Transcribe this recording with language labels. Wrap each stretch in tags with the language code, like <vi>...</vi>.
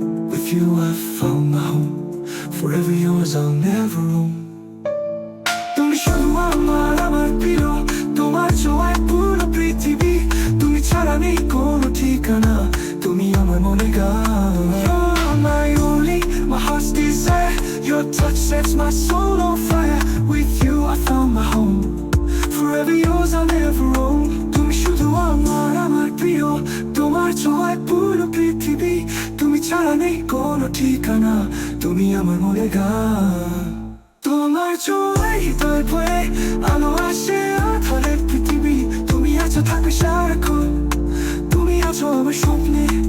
<en>With you I found my home, forever yours I'll never roam.</en> <bn>তুমি শুধু আমার প্রিয়, তোমার ছোঁয়ায় পুরো পৃথিবী, তুমি ছাড়া নেই কোনো ঠিকানা, তুমি আমার মনে গান।</bn> <en>You're my only, my heart's desire. Your touch sets my soul on fire. With you I found my home, forever yours I'll never roam.</en> <bn>তুমি শুধু আমার প্রিয়, তোমার ছোঁয়ায় পুরো পৃথিবী, তুমি ছাড়া নেই কোনো ঠিকানা, তুমি আমার মনে গান। তোমার ছোঁয়ায় হৃদয় ভরে, আলো আসে আধারে পৃথিবী, তুমি আছো থাকবে সারাক্ষণ, তুমি আছো আমার স্বপ্নে।</bn>